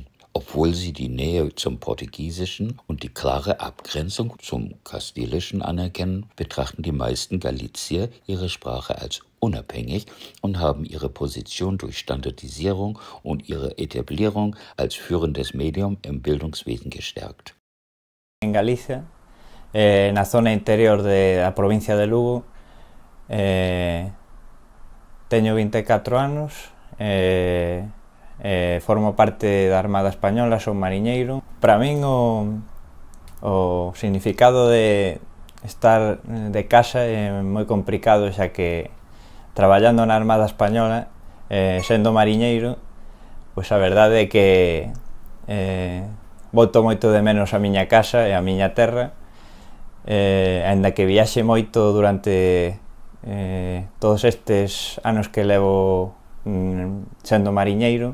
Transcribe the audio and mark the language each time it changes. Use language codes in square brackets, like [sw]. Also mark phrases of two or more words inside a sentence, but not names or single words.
[de] Obwohl sie die Nähe zum Portugiesischen und die klare Abgrenzung zum Kastilischen anerkennen, betrachten die meisten Galizier ihre Sprache als unabhängig und haben ihre Position durch Standardisierung und ihre Etablierung als führendes Medium im Bildungswesen gestärkt. [gl] En Galicia, na zona interior [es] de la provincia [gl] de Lugo, teño 24 anos, formo parte da Armada Española, son mariñeiro. Para min o significado de estar de casa é moi complicado, xa que traballando na Armada Española, sendo mariñeiro, pois a verdade é que boto moito de menos a miña casa e a miña terra, aínda que viaxe moito durante todos estes anos que levo sendo mariñeiro.